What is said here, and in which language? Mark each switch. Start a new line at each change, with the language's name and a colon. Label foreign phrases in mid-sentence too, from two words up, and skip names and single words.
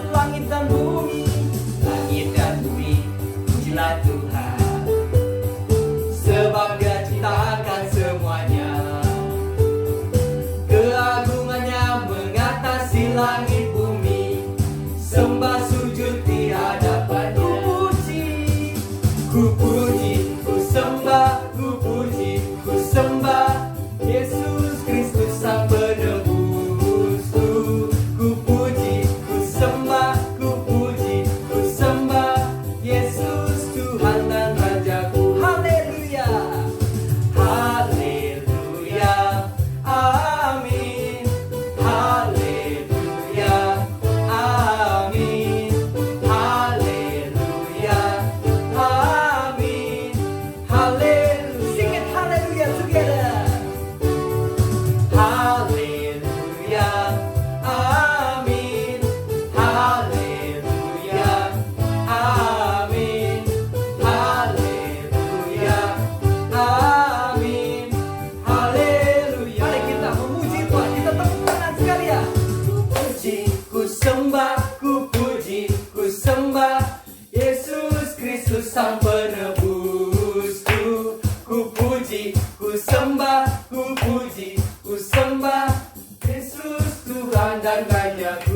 Indonesian: Langit dan bumi, pujilah Tuhan, sebab Dia ciptakan semuanya. Keagungannya mengatasi langit bumi, sembah sujud di hadapannya. Ku puji, ku sembah, ku puji, ku sembah Yesus Kristus Sang Penebusku. Ku puji, ku sembah, ku puji, ku sembah Yesus Tuhan dan Rajaku. Haleluya, haleluya, amin. Haleluya, amin. Haleluya, amin. Haleluya,
English: sing it
Indonesian: haleluya together. Haleluya, amin. Haleluya, amin. Haleluya, amin. Haleluya. Mari kita memuji Tuhan, kita tepuk tangan sekalian. Ku puji, ku sembah, ku puji, ku sembah Yesus Kristus Sang Penebusku. Ku puji, ku sembah, ku puji, ku sembah Yesus Tuhan dan Rajaku.